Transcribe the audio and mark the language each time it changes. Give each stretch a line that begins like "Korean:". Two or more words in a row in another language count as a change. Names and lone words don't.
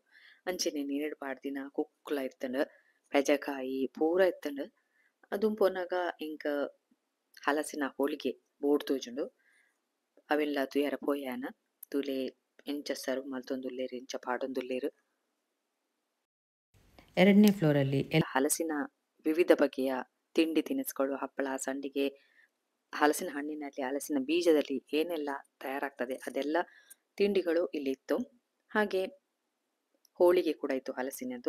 Tulu: ಅಂಚೆನೆ ನೀರುಡ್ ಪಾಡ್ದಿನ ಕುಕ್ಕುಲ ಇತ್ತಂಡು ಪೆಜಕಾಯಿ ಪೂರ ಇತ್ತಂಡು. ದುಂಪುನಗ ಇಂಕ ಹಲಸಿನ ಹೋಳಿಗೆ ಬೋಡ್ ತೋಜುಂಡು ಅವೆಲ್ಲ ತುಯರ ಪೋಯಾನ ತೂಲೆ ಎಂಚ ಸರ್ವ್ ಮಲ್ತೊಂದುಲ್ಲೇರು ಇಂಚ ಪಾಡೊಂದುಲ್ಲೇರು.
Kannada: 2ನೇ ಫ್ಲೋರಲ್ಲಿ ಹಲಸಿನ ವಿವಿಧ ಬಗೆಯ ತಿಂಡಿ ತಿನಿಸುಗಳು, ಹಪ್ಪಳ, ಸಂಡಿಗೆ, ಹಲಸಿನ ಹಣ್ಣಿನಲ್ಲಿ, ಹಲಸಿನ ಬೀಜದಲ್ಲಿ ಏನೆಲ್ಲ ತಯಾರಾಗ್ತದೆ ಅದೆಲ್ಲ ತಿಂಡಿಗಳು ಇಲ್ಲಿತ್ತು. ಹಾಗೆ ಹೋಳಿಗೆ ಕೂಡ ಇತ್ತು ಹಲಸಿನದ್ದು.